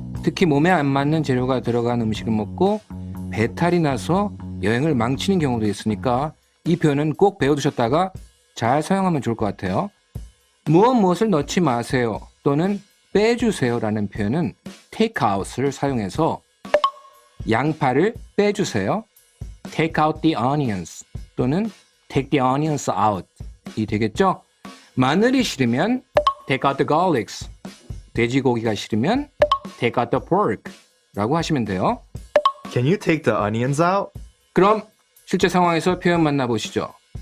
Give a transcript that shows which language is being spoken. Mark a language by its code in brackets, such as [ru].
[ko] 특히 몸에 안 맞는 재료가 들어간 음식을 먹고 배탈이 나서 여행을 망치는 경우도 있으니까 이 표현은 꼭 배워두셨다가 잘 사용하면 좋을 것 같아요. 무엇을 넣지 마세요 또는 빼주세요 라는 표현은 take out을 사용해서 양파를 빼주세요. [en] take out the onions 또는 take the onions out [ko] 이 되겠죠? 마늘이 싫으면 [en] take out the garlics, [ko] 돼지고기가 싫으면 [en] take out the pork [ko] 라고 하시면 돼요. [en] Can you take the onions out? [ko] 그럼 실제 상황에서 표현 만나보시죠.